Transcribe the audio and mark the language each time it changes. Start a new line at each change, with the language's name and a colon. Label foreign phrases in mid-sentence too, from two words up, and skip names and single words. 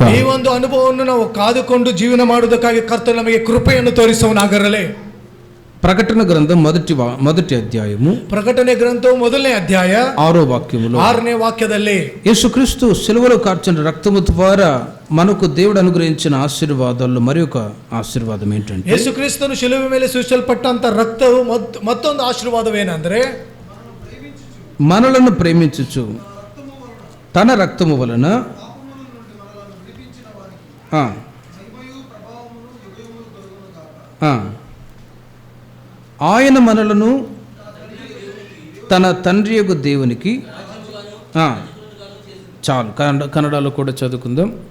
Kannada: ಈ ಒಂದು ಅನುಭವವನ್ನು ನಾವು ಕಾದುಕೊಂಡು ಜೀವನ ಮಾಡುವುದಕ್ಕಾಗಿ ಕರ್ತನು ನಮಗೆ ಕೃಪೆಯನ್ನು ತೋರಿಸುವನಾಗಿರಲಿ.
Telugu: ప్రకటన గ్రంథం మొదటి అధ్యాయము
Kannada: ಪ್ರಕಟಣೆ ಗ್ರಂಥವು 1ನೇ ಅಧ್ಯಾಯ
Telugu: 6వ వాక్యములో
Kannada: 6ನೇ వాక్ಯದಲ್ಲಿ
Telugu: యేసుక్రీస్తు సిలువలో కార్చిన రక్తము ద్వారా మనకు దేవుడు అనుగ్రహించిన ఆశీర్వాదాల్లో మరి ఒక ఆశీర్వాదం ఏంటంటే,
Kannada: ಯೇಸುಕ್ರಿಸ್ತನು ಶಿಲುಬೆ ಮೇಲೆ ಸುರಿಸಲ್ಪಟ್ಟಂತ ರಕ್ತವು ಮತ್ತೊಂದು ಆಶೀರ್ವಾದವೇನೆಂದರೆ,
Telugu: మనలను ప్రేమించుచు తన రక్తము వలన ఆయన మనలను తన తండ్రి యొక్క దేవునికి చాలు కన్నడలో కూడా చదువుకుందాం.